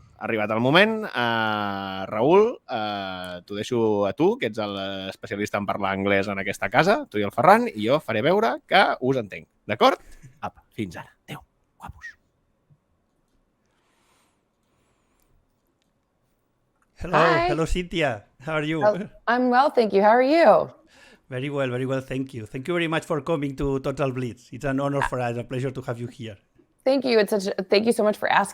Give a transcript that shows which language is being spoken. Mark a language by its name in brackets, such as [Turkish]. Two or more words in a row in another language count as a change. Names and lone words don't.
[Catalan] ha arribat el moment. Raül, t'ho deixo a tu, que ets l'especialista en parlar anglès en aquesta casa, tu i el Ferran, i jo faré veure que us entenc. D'acord? Apa, fins ara. Adéu, guapos. [English] Hello, Cynthia. How are you? I'm well, thank you. How are you? Very well, thank you. Thank you very much for coming to Total Blitz. It's an honor for us, a pleasure to have you here. Thank you. Thank you so much for asking.